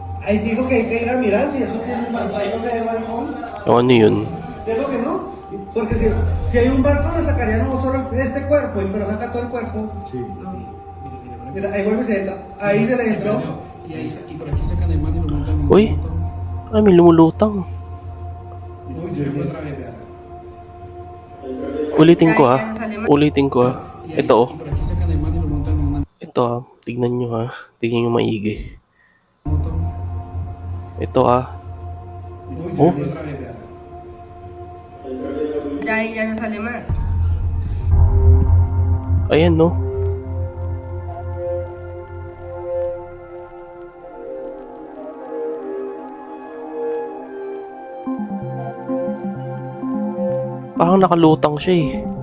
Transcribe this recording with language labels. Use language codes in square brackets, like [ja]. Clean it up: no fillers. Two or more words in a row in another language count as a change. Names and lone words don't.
[es] Ahí dijo que ir a mirar si eso tiene un barco, ahí no se ve balcón. [tl] O ano yun? [es] Digo que no, porque si hay un barco le sacaría no solo este cuerpo, pero saca todo el cuerpo. Sí. Mira, ahí vuelve y se entra, ahí se le entró. Y por aquí sacan el man y lo montan en Uy! motor. [tl] Ay, may lumulutang. [es] Y se fue otra vez, vea. [tl] Ulitin ko Ulitin ko Ito oh. [es] Y por aquí sacan el man y lo montan en una [tl] Ito Tignan nyo Tignan nyo maigi. [es] motor. [tl] Ito [es] Y se Oh. fue otra vez, vea. Ya ahí ya no sale más. [tl] Ayan no. Parang nakalutang siya eh.